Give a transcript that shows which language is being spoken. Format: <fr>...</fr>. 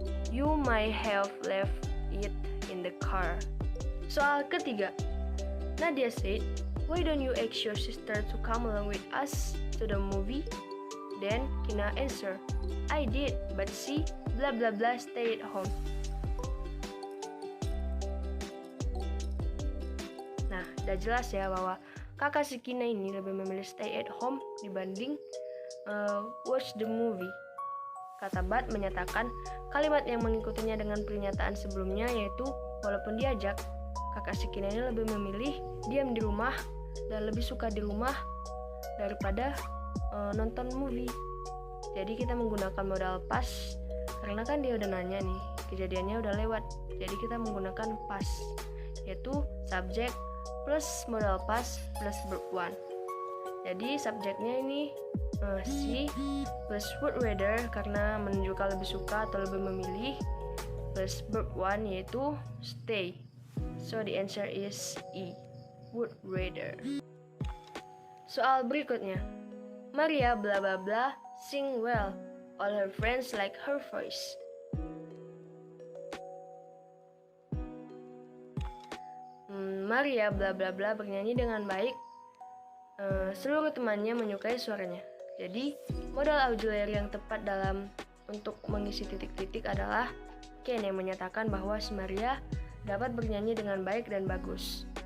<en>You might have left it in the car.</en> <id>Soal ketiga,</id> <en>Nadia said, why don't you ask your sister to come along with us to the movie? Then Kina answer, I did, but she blah blah blah stay at home.</en> <id>Nah, udah jelas ya bahwa kakak si Kina ini lebih memilih</id> <en>stay at home</en> <id>dibanding</id> <en>watch the movie.</en> <id>Kata Bat menyatakan kalimat yang mengikutinya dengan pernyataan sebelumnya, yaitu walaupun diajak, kakak si Kina ini lebih memilih diam di rumah dan lebih suka di rumah daripada nonton movie. Jadi kita menggunakan modal pas karena kan dia udah nanya nih, kejadiannya udah lewat. Jadi kita menggunakan pas, yaitu subject plus modal pas plus verb 1. Jadi subjeknya ini si plus</id> <en>would rather</en> <id>karena menunjukkan lebih suka atau lebih memilih, plus verb 1 yaitu stay.</id> <en>So the answer is E, would rather.</en> <id>Soal berikutnya,</id> <en>Maria blah blah blah sing well. All her friends like her voice.</en> <id>Maria blah blah blah bernyanyi dengan baik. Seluruh temannya menyukai suaranya. Jadi modal auxiliary yang tepat untuk mengisi titik-titik adalah Ken yang menyatakan bahwa si Maria dapat bernyanyi dengan baik dan bagus.</id>